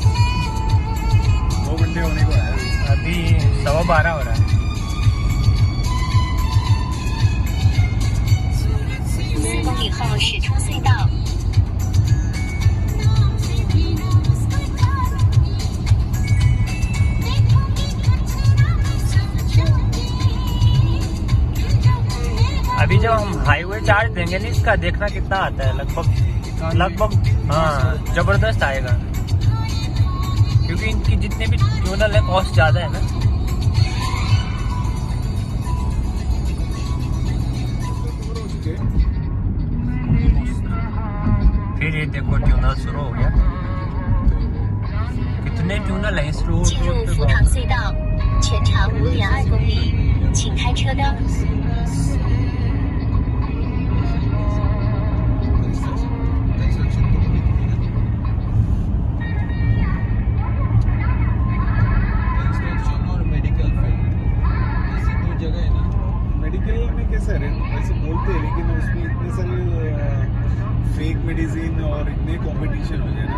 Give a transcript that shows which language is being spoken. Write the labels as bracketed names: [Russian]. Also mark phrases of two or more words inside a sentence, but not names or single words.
[Hindi] 2 घंटे होने को है। अभी 12:15 हो रहा है। [Chinese] 4 公里后驶出隧道。 [Hindi] अभी जब हम [English] highway charge [Hindi] देंगे ना, इसका देखना कितना आता है, लगभग हाँ जबरदस्त आएगा, क्योंकि इनकी जितने भी ट्यूनल है कॉस्ट ज्यादा है ना। फिर ये देखो ट्यूनल शुरू हो गया। कितने ट्यूनल है इस रोड [Chinese] 进入福塘隧道，全长5.2公里，请开车灯。 [Hindi] और [English] medical field [Hindi] ऐसी 2 जगह है ना। मेडिकल में कैसा है, वैसे बोलते हैं लेकिन उसमें इतने सारे [English] fake medicine [Hindi] और इतने कंपटीशन हो जाए ना।